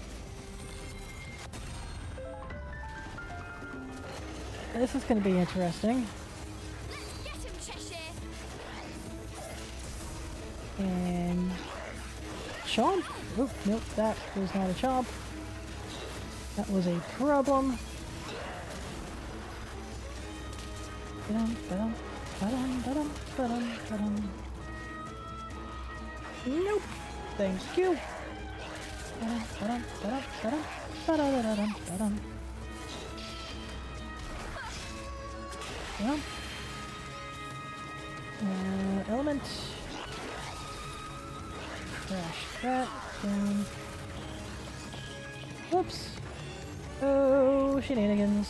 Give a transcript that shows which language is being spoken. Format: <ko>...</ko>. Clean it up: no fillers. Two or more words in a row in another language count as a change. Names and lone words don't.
<en>This is going to be interesting. Let's get him, Cheshire. And chomp. Oh, nope, that was not a chomp. That was a problem. Ba-dum, ba-dum. Ba-dum, ba-dum, ba-dum, ba-dum. Nope. Thank you. Ba-dum, ba-dum, ba-dum, ba-dum, ba-da-da-da-dum, ba-dum. Well. Element. Crash that down. Whoops. Oh, shenanigans.</en>